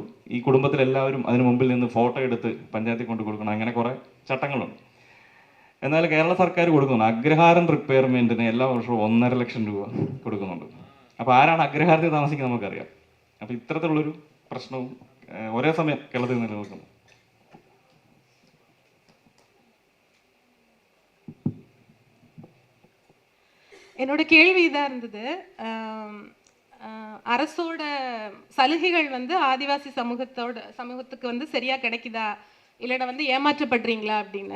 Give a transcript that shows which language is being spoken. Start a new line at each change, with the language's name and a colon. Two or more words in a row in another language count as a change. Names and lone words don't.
Malayalam: ഈ കുടുംബത്തിലെല്ലാവരും അതിന് മുമ്പിൽ നിന്ന് ഫോട്ടോ എടുത്ത് പഞ്ചായത്തിൽ കൊണ്ട് കൊടുക്കണം. അങ്ങനെ കുറേ ചട്ടങ്ങളുണ്ട്. എന്നാൽ കേരള സർക്കാർ കൊടുക്കുന്നുണ്ട് അഗ്രഹാരം റിപ്പയർമെൻറ്റിന് എല്ലാ വർഷവും 1,50,000 രൂപ കൊടുക്കുന്നുണ്ട്. അപ്പോൾ ആരാണ് അഗ്രഹാരത്തിൽ താമസിക്കുന്നത് നമുക്കറിയാം. അപ്പോൾ ഇത്തരത്തിലുള്ളൊരു പ്രശ്നവും ഒരേ സമയം കേരളത്തിൽ നിലനിൽക്കുന്നു.
Tamil: என்னோட கேள்வி இதாக இருந்தது. அரசோட சலுகைகள் வந்து ஆதிவாசி சமூகத்துக்கு வந்து சரியாக கிடைக்குதா, இல்லைனா வந்து ஏமாற்றப்படுறீங்களா அப்படின்னு.